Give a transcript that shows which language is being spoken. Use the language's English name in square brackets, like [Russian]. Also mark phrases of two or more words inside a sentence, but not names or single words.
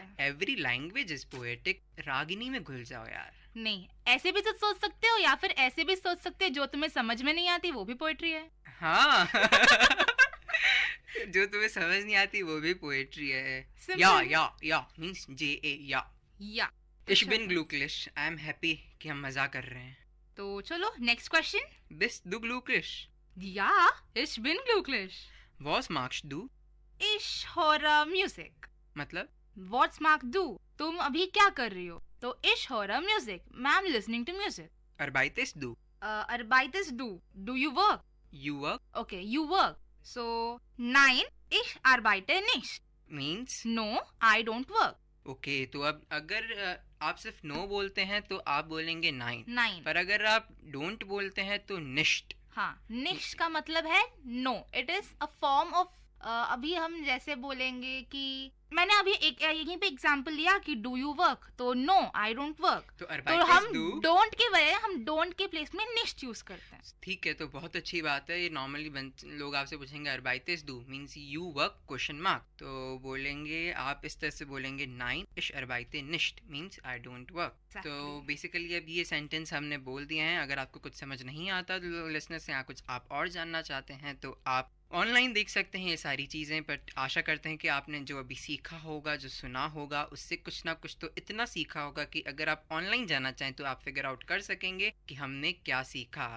[English] Every language is poetic. [Hindi] रागिनी में घुल जाओ यार. नहीं, ऐसे भी तो सोच सकते हो या फिर ऐसे भी सोच सकते हो, जो तुम्हें समझ में नहीं आती वो भी पोएट्री है. हाँ. जो तुम्हें समझ नहीं आती वो भी पोएट्री है. Simple. या मींस JA या. [German] Ich bin glücklich. [English] I am happy [Hindi] कि हम मजा कर रहे हैं. तो चलो [English] next question. [German] Bist du glücklich? Ja, ich bin glücklich. Was magst du? Ich höre Musik. [Hindi] मतलब [German] What's magst du? [Hindi] तुम अभी क्या कर रही हो? तो [German] ich höre Musik. [English] I'm listening to music. [German] Arbeitest du? Arbeitest du? [English] Do you work? You work? Okay, you work. So, [German] nein, ich arbeite nicht. [English] Means? No, I don't work. [Hindi] Okay, तो अब अगर आप सिर्फ no बोलते हैं तो आप बोलेंगे nein. [German] Nein. [Hindi] पर अगर आप don't बोलते हैं तो nicht. हाँ, nicht का मतलब है no. [English] It is a form of [Hindi] अभी हम जैसे बोलेंगे कि मैंने अभी एक यहीं पे एग्जांपल लिया कि [English] do you work, [Hindi] तो [English] no I don't work. [Hindi] तो हम [English] don't [Hindi] बजाय हम डोंट के प्लेस में निश्ट यूज करते हैं. ठीक है, तो बहुत अच्छी बात है. ये नॉर्मली लोग आपसे पूछेंगे [German] arbeites du [English] means you work question mark, [Hindi] तो बोलेंगे आप इस तरह से बोलेंगे [German] nein ich arbeite nicht [English] means I don't work. [Hindi] तो बेसिकली अब ये सेंटेंस हमने बोल दिए हैं. अगर आपको कुछ समझ नहीं आता तो लिसनर से कुछ आप और जानना चाहते हैं तो आप ऑनलाइन देख सकते हैं ये सारी चीज़ें. पर आशा करते हैं कि आपने जो अभी सीखा होगा, जो सुना होगा, उससे कुछ ना कुछ तो इतना सीखा होगा कि अगर आप ऑनलाइन जाना चाहें तो आप [English] figure out [Hindi] कर सकेंगे कि हमने क्या सीखा आज.